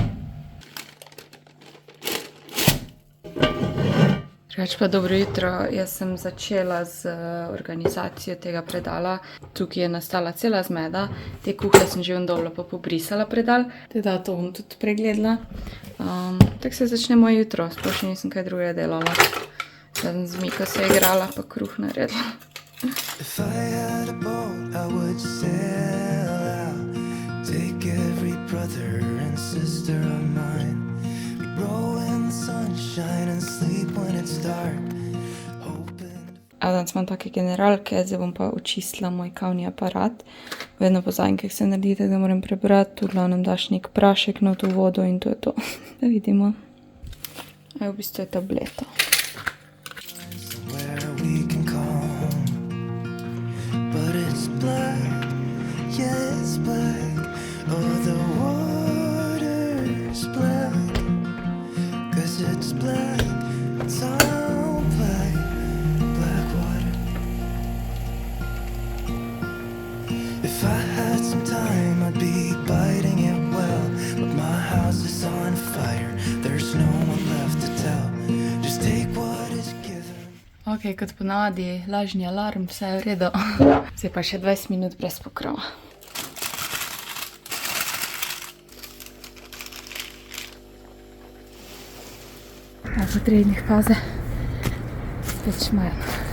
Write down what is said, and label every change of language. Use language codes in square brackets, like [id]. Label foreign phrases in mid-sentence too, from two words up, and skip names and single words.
[sl] Drugače pa dobro jutro, jaz sem začela z organizacijo tega predala. Tukaj je nastala cela zmeda, te kuhle sem že ondobla pa pobrisala predal, teda to bom tudi pregledala. Tako se začne moje jutro, sploh še nisem kaj drugega delala. Sem z Miko se igrala pa kruh naredila. [en] If I had a boat, I would sail out, take every brother and sister of mine. We'd roll in the sunshine and sleep when it's dark, hoping... [sl] Danes imam take generalke, zdaj bom pa očistila moj kavni aparat. Vedno pozabim, kako se naredi, da moram prebrati, v glavnem daš nek prašek na to vodo in to je to. Da vidimo. V bistvu je tableta. [en] It's black, oh the water's black, 'cause it's black, it's all black, black water. If I had some time I'd be biting it well, but my house is on fire, there's no one left to tell, just take what is given. [sl] Ok, kot ponavadi, lažni alarm, vse je v redu. Zdaj pa še 20 minut brez pokrova. Po 3 dneh pauze spet šmarno.